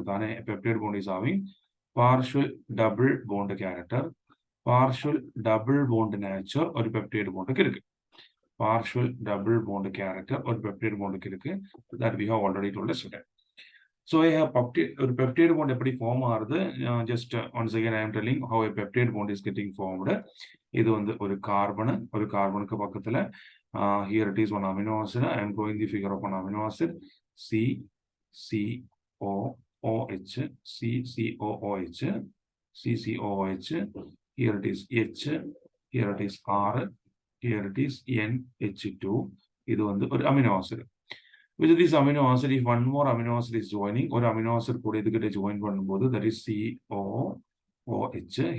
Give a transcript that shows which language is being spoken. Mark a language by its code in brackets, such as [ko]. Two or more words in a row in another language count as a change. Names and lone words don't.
[en] A peptide bond is having partial double bond character, partial double bond nature or peptide bond partial double bond character or peptide bond that we have already told yesterday. So I have peptide bond form just once again I am telling how a peptide bond is getting formed. This is a carbon here it is one amino acid. I am drawing the figure of an amino acid C C O O H C C O O H C C O O H. Here it is H, here it is R, here it is NH2. This is an amino acid. With this amino acid, if one more amino acid is joining, or amino acid join that is COOH.